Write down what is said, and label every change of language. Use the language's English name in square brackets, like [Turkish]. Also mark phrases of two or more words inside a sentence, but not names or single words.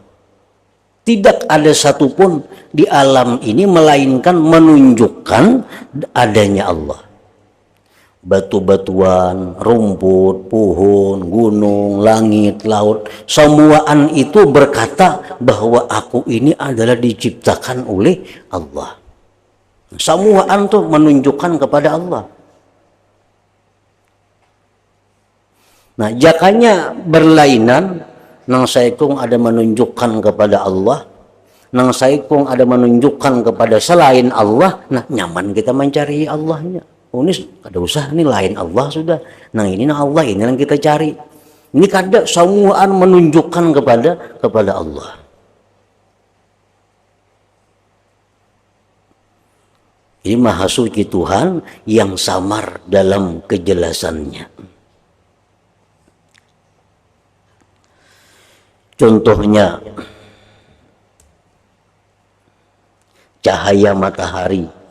[Indonesian] Tidak ada satupun di alam ini melainkan menunjukkan adanya Allah. Batu-batuan, rumput, pohon, gunung, langit, laut, semuaan itu berkata bahwa aku ini adalah diciptakan oleh Allah. Semuaan itu menunjukkan kepada Allah. [Banjar] Nah, jakanya berlainan, nang saikung ada menunjukkan kepada Allah, nang saikung ada menunjukkan kepada selain Allah. Nah, nyaman kita mencari Allahnya. Ini kada usah, ini lain Allah sudah. Nang ini nang Allah, ini yang kita cari. Ini kada semuaan menunjukkan kepada Allah. [Indonesian] Ini maha suci Tuhan yang samar dalam kejelasannya. Contohnya cahaya matahari.